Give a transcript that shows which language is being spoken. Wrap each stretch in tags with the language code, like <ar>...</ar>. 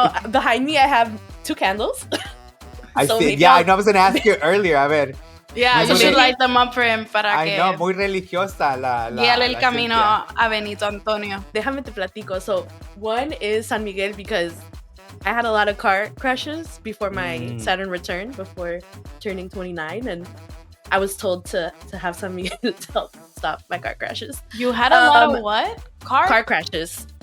<en>Behind me I have 2 candles. I see. Yeah, I know I was going to ask you earlier.</en> <es>A ver.</es> <en>Yeah, you should light them up for him</en> <es>para que...</es> <en>I know,</en> <es>muy religiosa guíale el camino a Benito Antonio. Déjame te platico.</es> <en>So, one is San Miguel, because I had a lot of car crashes before my Saturn return, before turning 29, and I was told to have San Miguel to help stop my car crashes. You had a lot of what? Car crashes.</en>